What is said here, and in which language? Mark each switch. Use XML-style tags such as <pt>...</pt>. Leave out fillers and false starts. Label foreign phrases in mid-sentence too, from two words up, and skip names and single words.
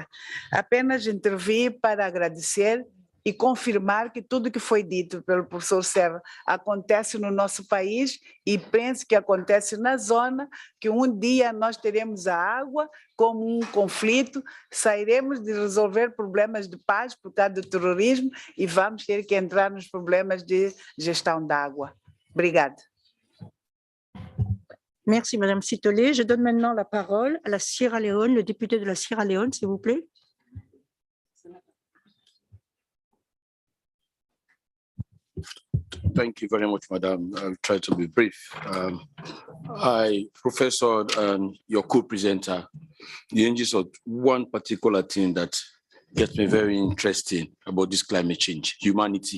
<pt>Apenas intervi para agradecer e confirmar que tudo que foi dito pelo professor Serra acontece no nosso país e penso que acontece na zona, que um dia nós teremos a água como um conflito, sairemos de resolver problemas de paz por causa do terrorismo e vamos ter que entrar nos problemas de gestão da água. Obrigada.</pt> <fr>Merci, Madame Sitolé. Je donne maintenant la parole à la Sierra Leone, le député de la Sierra Leone, s'il vous plaît.</fr> <en>Thank you very much, Madam. I'll try to be brief. Professor, and your co-presenter, you engaged on one particular thing that gets me very interested about this climate change, humanity.</en>